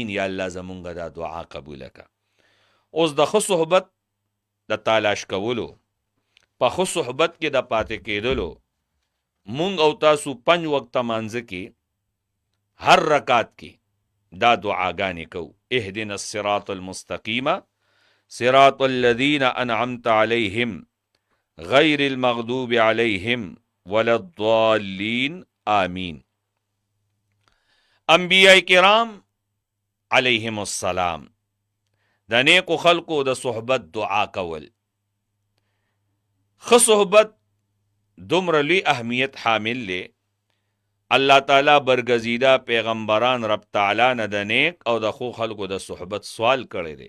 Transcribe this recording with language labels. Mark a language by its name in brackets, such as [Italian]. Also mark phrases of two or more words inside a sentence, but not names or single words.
[Pashto] یا الله زمونږ دا دعا قبوله که. اوس د ښه صحبت د تالاش کولو، په ښه صحبت کې د پاتې کېدلو، مونږ او تاسو 5 وخته مانځه کې هر رکعت کې دا دعاګانې کوو. [Arabic] اهدنا الصراط المستقیم صراط الذین انعمت علیهم غیر المغضوب علیهم ولا الضالین، آمین. [Pashto] انبیاء کرام [Arabic] علیهم السلام [Pashto] د نیکو خلقو د صحبت دعا کول. ښه صحبت دومره لوی اهمیت حامل دی. الله تعالی برگزیده پیغمبران رب تعالی نه د نیک او د ښو خلقو د صحبت سوال کړی دی.